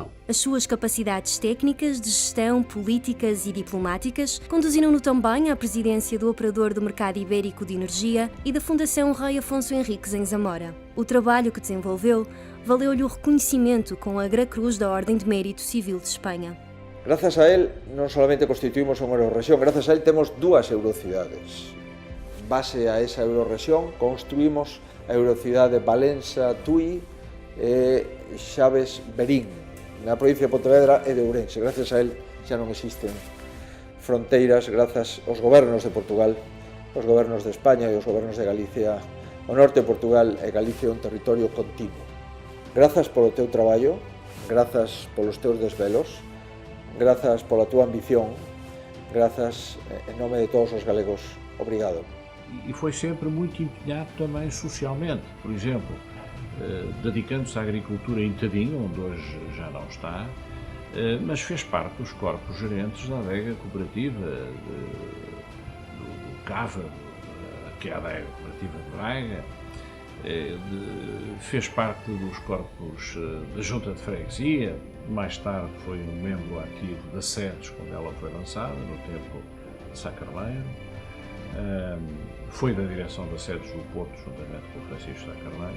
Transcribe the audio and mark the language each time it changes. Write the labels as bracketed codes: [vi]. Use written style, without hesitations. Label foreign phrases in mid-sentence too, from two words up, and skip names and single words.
[pt] As suas capacidades técnicas, de gestão, políticas e diplomáticas conduziram-no também à presidência do Operador do Mercado Ibérico de Energia e da Fundação Rei Afonso Henriques em Zamora. O trabalho que desenvolveu valeu-lhe o reconhecimento com a Gra Cruz da Ordem de Mérito Civil de Espanha. [gl] Gracias a él non solamente constituímos unha eurorrexión, gracias a él temos dúas eurocidades. En base a esa eurorrexión construímos a eurocidade Valença-Tui e Chaves-Verín, na provincia de Pontevedra e de Ourense. Gracias a él xa non existen fronteiras, grazas aos gobernos de Portugal, aos gobernos de España e aos gobernos de Galicia. O norte de Portugal e Galicia é un territorio continuo. Grazas polo teu traballo, grazas polos teus desvelos, grazas pola tua ambición, grazas em nome de todos os galegos. Obrigado. [pt] E foi sempre muito empenhado também socialmente, por exemplo, dedicando-se à agricultura em Tadim, onde hoje já não está, mas fez parte dos corpos gerentes da adega cooperativa do Cava, que é a adega cooperativa de Braga, fez parte dos corpos da Junta de Freguesia, mais tarde foi um membro ativo da SEDES, quando ela foi lançada, no tempo de Sá Carneiro, foi da direção da SEDES do Porto, juntamente com o Francisco Sá Carneiro.